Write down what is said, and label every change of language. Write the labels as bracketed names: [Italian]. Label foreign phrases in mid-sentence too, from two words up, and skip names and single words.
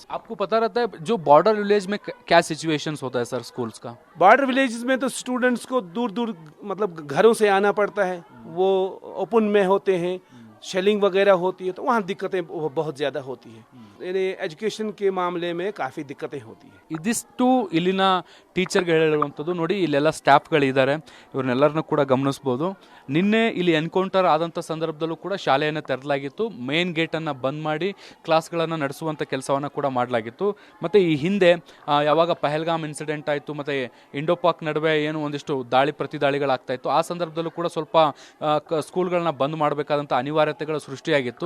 [Hindi] आपको पता रहता है जो [English] border village [Hindi] में क्या सिचुएशंस होता है सर स्कूल्स का? [English] border villages [Hindi] में तो स्टूडेंट्स को दूर दूर मतलब घरों से आना पड़ता है, वो ओपन में होते हैं, शेलिंग वगैरह होती है, तो वहाँ दिक्कतें बहुत ज़्यादा होती है। यानी एजुकेशन के मामले में काफ़ी दिक्कतें होती है। [Kannada] ಇದಿಷ್ಟು ಇಲ್ಲಿನ ಟೀಚರ್ಗೆ ಹೇಳಿರುವಂಥದ್ದು. ನೋಡಿ, ಇಲ್ಲೆಲ್ಲ ಸ್ಟಾಫ್ಗಳಿದ್ದಾರೆ, ಇವ್ರನ್ನೆಲ್ಲರನ್ನೂ ಕೂಡ ಗಮನಿಸ್ಬೋದು. ನಿನ್ನೆ ಇಲ್ಲಿ ಎನ್ಕೌಂಟರ್ ಆದಂಥ ಸಂದರ್ಭದಲ್ಲೂ ಕೂಡ ಶಾಲೆಯನ್ನು ತೆರೆದಲಾಗಿತ್ತು. ಮೇನ್ ಗೇಟನ್ನು ಬಂದ್ ಮಾಡಿ ಕ್ಲಾಸ್ಗಳನ್ನು ನಡೆಸುವಂಥ ಕೆಲಸವನ್ನು ಕೂಡ ಮಾಡಲಾಗಿತ್ತು. ಮತ್ತು ಈ ಹಿಂದೆ ಯಾವಾಗ ಪಹಲ್ಗಾಮ್ ಇನ್ಸಿಡೆಂಟ್ ಆಯಿತು ಮತ್ತು ಇಂಡೋಪಾಕ್ ನಡುವೆ ಏನು ಒಂದಿಷ್ಟು ದಾಳಿ ಪ್ರತಿದಾಳಿಗಳಾಗ್ತಾಯಿತ್ತು, ಆ ಸಂದರ್ಭದಲ್ಲೂ ಕೂಡ ಸ್ವಲ್ಪ ಸ್ಕೂಲ್ಗಳನ್ನ ಬಂದ್ ಮಾಡಬೇಕಾದಂಥ ಅನಿವಾರ್ಯತೆಗಳು ಸೃಷ್ಟಿಯಾಗಿತ್ತು.